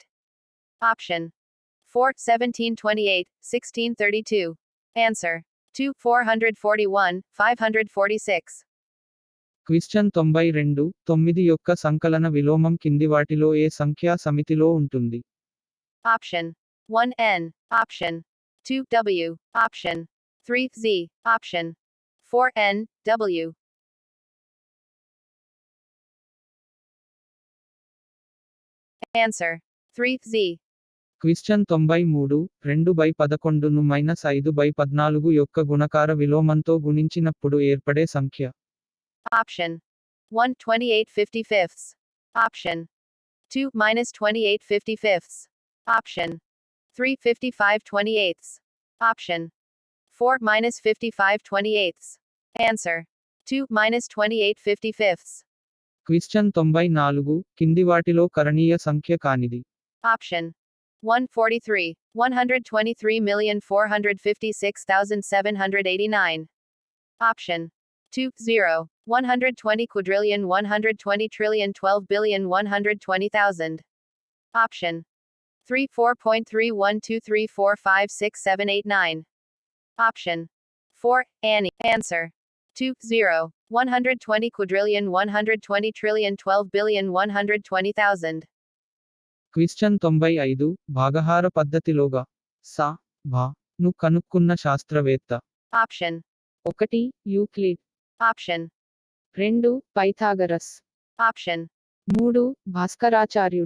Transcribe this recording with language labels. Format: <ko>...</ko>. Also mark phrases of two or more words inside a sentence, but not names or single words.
<en>Option 4. 1728, 1632. Answer 2. 441, 546.</en> <te>క్విశ్చన్ 92 9 యొక్క సంకలన విలోమం కింది వాటిలో ఏ సంఖ్యా సమితిలో ఉంటుంది?</te> <en>Option 1. N. Option 2. W. Option 3. Z. Option 4. N. W. Answer 3. Z.</en> <te>క్విశ్చన్ 93 2/11 ను -5/14 యొక్క గుణకార విలోమంతో గుణించినప్పుడు ఏర్పడే సంఖ్య.</te> <en>Option 1. 28 55ths. Option 2. -28 55ths. Option 3. 55 28ths. Option 4. -55 28ths. Answer 2. -28 55ths.</en> <te>క్విశ్చన్ 94 కింది వాటిలో కరణీయ సంఖ్య కానిది.</te> <en>Option 1. 43, 123,456,789. Option 2. 0, 120 quadrillion 120 trillion 12 billion 120,000. Option 3. 4.3123456789. Option 4. Annie. Answer 2. 0, 120 quadrillion 120 trillion 12 billion 120,000.</en> <te>క్విశ్చన్ 95 భాగహార పద్ధతిలోగా సా భా ను కనుక్కున్న శాస్త్రవేత్త.</te> <en>Option 1 యూక్లిడ్, Option 2 పైథాగరస్, Option 3 భాస్కరాచార్యుడు,</en>